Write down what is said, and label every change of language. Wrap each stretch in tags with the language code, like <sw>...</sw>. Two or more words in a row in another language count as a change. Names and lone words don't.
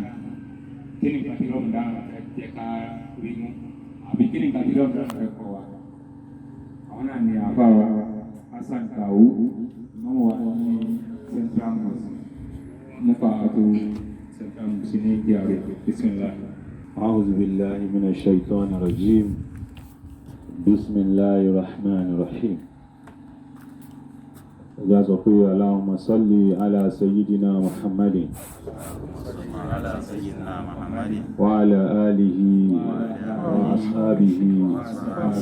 <yo>kí ni ìgbà tí Ramadan rẹ̀ jẹ́ ká rí mú àbí kí ni ìgbà tí Ramadan rẹ̀ kọ́ wa. àwọn náà ni àfáwà Hassan Kawu ìmọ̀mọ̀ wa ní Central Mosque Mufa'atu Central Mosque ní GRA.</yo> <ar>Bismillah. أعوذ بالله من الشيطان الرجيم. بسم الله الرحمن الرحيم. اللهم صل على سيدنا محمد وعلى آله وأصحابه وسلم.</ar>